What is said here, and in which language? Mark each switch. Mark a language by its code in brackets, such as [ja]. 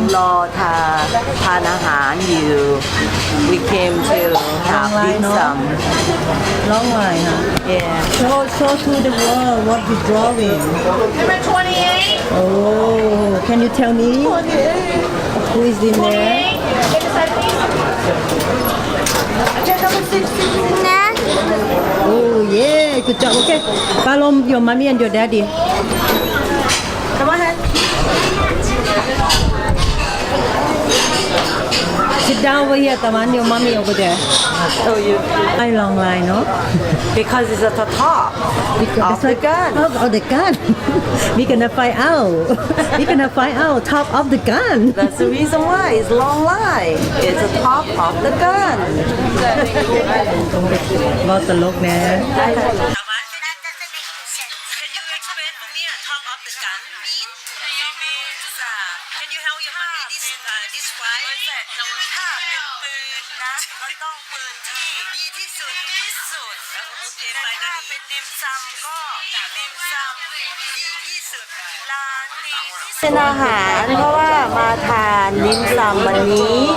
[th] รอทานอาหารอยู่ [en] we came to have dim sum long line [th] ค่ะ [en] yeah show to the world what you drawing Number 28. oh can you tell me who is in there Get the side, please. Check number 16. oh yeah good job okay follow your mommy and your daddy come on ahead sit down over here Taman your mommy over there show you I long line no because it's at the top of the gun of the gun we gonna find out we gonna find out top of the gun that's the reason why it's long line it's the top of the gun [th] เราตลกนะ [en] Can you explain for me top of the gun mean? It means can you help your mommy this why? [th] ถ้าเป็นปืนนะก็ต้องปืนที่ดีที่สุดโอเคไปนะถ้าเป็นดิมซัมก็ดิมซัมดีที่สุดร้านดีที่สุดเป็นอาหารเพราะว่ามาทานดิมซัมวันนี้